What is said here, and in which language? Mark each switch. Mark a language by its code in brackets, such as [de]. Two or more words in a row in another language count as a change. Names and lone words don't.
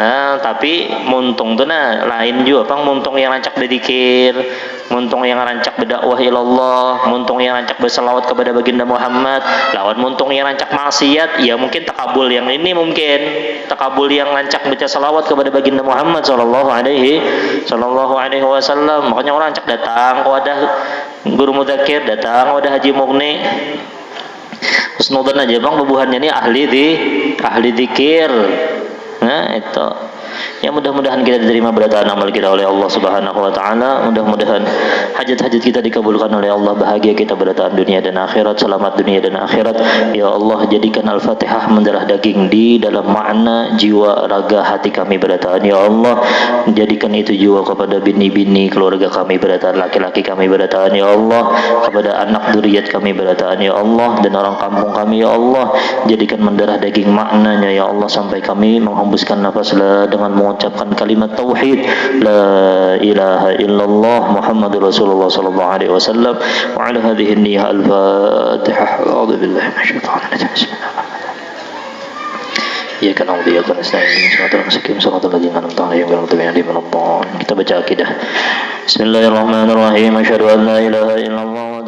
[bjn] Tapi muntung tuh nah lain juga pang muntung yang rancak berzikir, muntung yang rancak berdakwah ilallah, muntung yang rancak berselawat kepada baginda Muhammad, lawan muntung yang rancak maksiat, ya mungkin takabul yang ini, mungkin takabul yang rancak baca selawat kepada baginda Muhammad [ar] صلى الله عليه وسلم. [bjn] Makanya orang rancak datang kepada guru mudzakir, datang kepada Haji Mugni, husnudzan aja bang bubuhannya ini ahli dzikir. Nah itu ya, mudah-mudahan kita diterima berataan amal kita oleh Allah [ar] سبحانه وتعالى. [bjn] Mudah-mudahan hajat-hajat kita dikabulkan oleh Allah, bahagia kita berataan dunia dan akhirat, selamat dunia dan akhirat. Ya Allah, jadikan Al-Fatihah mendarah daging di dalam makna jiwa raga hati kami berataan. Ya Allah, jadikan itu jiwa kepada bini-bini keluarga kami berataan, laki-laki kami berataan. Ya Allah, kepada anak dzurriyyat kami berataan. Ya Allah, dan orang kampung kami. Ya Allah, jadikan mendarah daging maknanya. Ya Allah, sampai kami menghembuskan nafas dengan mengucapkan kalimat tauhid [ar] لا إله إلا الله محمد رسول الله صلى الله عليه وسلم. وعلى هذه النية الفاتحة. أعوذ بالله من الشيطان الرجيم. بسم الله الرحمن الرحيم. إياك نعبد وإياك نستعين. صراط المستقيم، صراط الذين أنعمت عليهم غير المغضوب عليهم ولا الضالين. [id] Kita baca akidah. [ar] بسم الله الرحمن الرحيم. أشهد أن لا إله إلا الله